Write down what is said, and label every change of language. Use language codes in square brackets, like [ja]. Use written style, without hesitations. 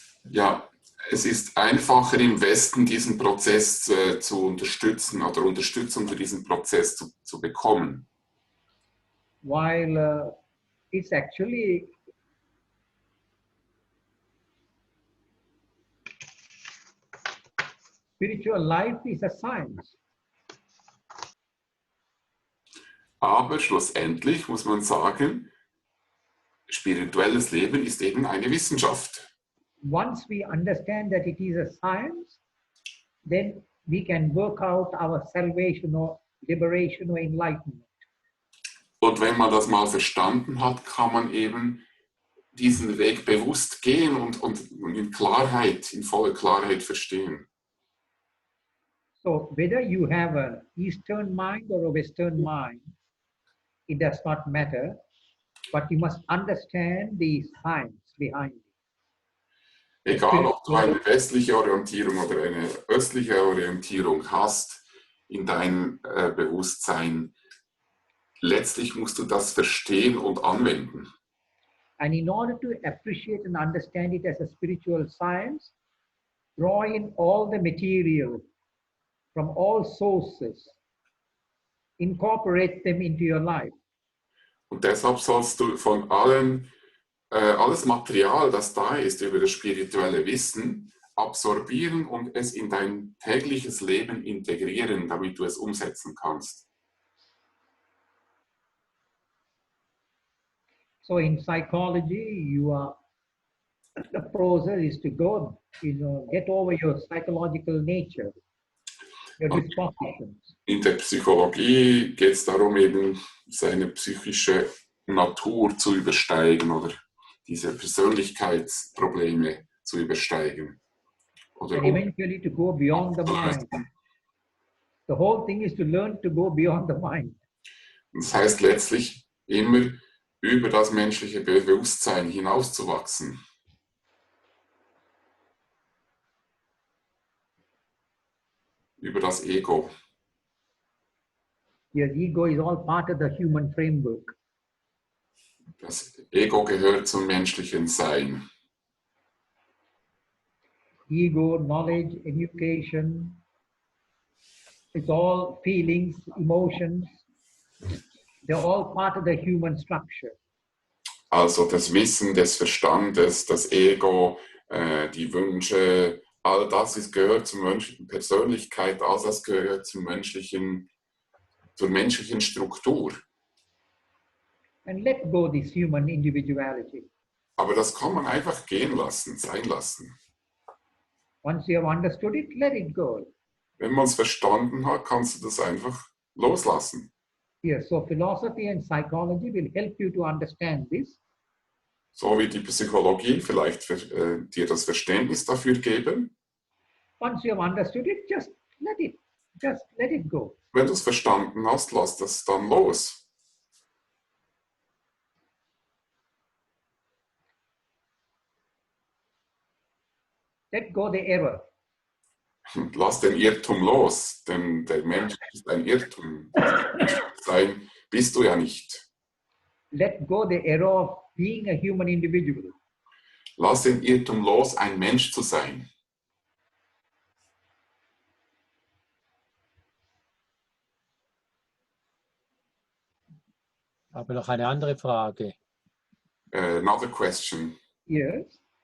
[de] Ja, es ist einfacher im Westen, diesen Prozess zu unterstützen oder Unterstützung für diesen Prozess zu bekommen. [en] While it's actually spiritual life is a science. [de] Aber schlussendlich muss man sagen, spirituelles Leben ist eben eine Wissenschaft. [en] Once we understand that it is a science, then we can work out our salvation or liberation or enlightenment. [de] Und wenn man das mal verstanden hat, kann man eben diesen Weg bewusst gehen und in Klarheit, in voller Klarheit verstehen. [en] So whether you have an Eastern mind or a Western mind, it does not matter, but you must understand the science behind it. [de] Egal, ob du eine westliche Orientierung oder eine östliche Orientierung hast in deinem Bewusstsein, letztlich musst du das verstehen und anwenden. [en] And in order to appreciate and understand it as a spiritual science, draw in all the material from all sources, incorporate them into your life. [de] Und deshalb sollst du von alles Material, das da ist über das spirituelle Wissen, absorbieren und es in dein tägliches Leben integrieren, damit du es umsetzen kannst. [en] So in psychology, the process is to go, get over your psychological nature, your dispositions. [de] In der Psychologie geht es darum, eben seine psychische Natur zu übersteigen oder diese Persönlichkeitsprobleme zu übersteigen. Oder [en] And eventually to go beyond the mind. The whole thing is to learn to go beyond the mind. [de] Das heißt letztlich immer über das menschliche Bewusstsein hinauszuwachsen. Über das Ego. [en] Your ego is all part of the human framework. [de] Das Ego gehört zum menschlichen Sein. [en] Ego, knowledge, education, it's all feelings, emotions. They're all part of the human structure. [de] Also das Wissen des Verstandes, das Ego, die Wünsche, all das gehört zur menschlichen Persönlichkeit, all das gehört zur menschlichen Struktur. [en] And let go this human individuality. [de] Aber das kann man einfach gehen lassen, sein lassen. [en] Once you have understood it, let it go. [de] Wenn man es verstanden hat, kannst du das einfach loslassen. [en] Yes, so philosophy and psychology will help you to understand this. [de] So wie die Psychologie vielleicht dir das Verständnis dafür geben. [en] Once you have understood it, just let it go. [de] Wenn du es verstanden hast, lass das dann los. [en] Let go the error. [de] Lass den Irrtum los, denn der Mensch ist ein Irrtum. Sein bist du ja nicht. [en] Let go the error of being a human individual. [de] Lass den Irrtum los, ein Mensch zu sein. Aber noch eine andere Frage. [en] Another question. Yes.